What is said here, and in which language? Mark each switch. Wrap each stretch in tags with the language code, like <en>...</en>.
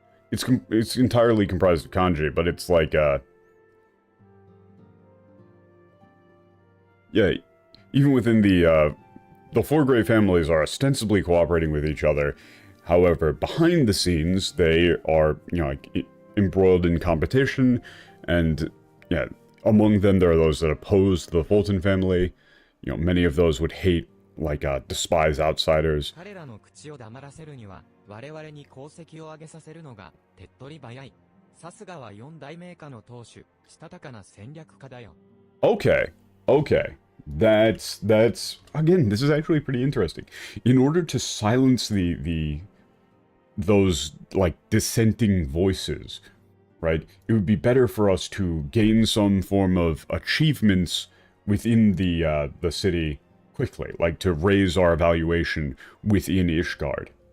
<en>It's entirely comprised of kanji, but it's like, yeah, even within the four Grey families are ostensibly cooperating with each other. However, behind the scenes, they are, you know, like, embroiled in competition, and, yeah, among them there are those that oppose the Fulton family. You know, many of those would hate, like, despise outsiders.</en> <ja>彼らの口を黙らせるには、我々に功績を上げさせるのが手っ取り早い。さすがは4大名家の当主、したたかな戦略家だよ。</ja> <en>Okay, okay. That's again, this is actually pretty interesting. In order to silence those, like, dissenting voices, right, it would be better for us to gain some form of achievements within the city quickly, like to raise our evaluation within Ishgard.</en>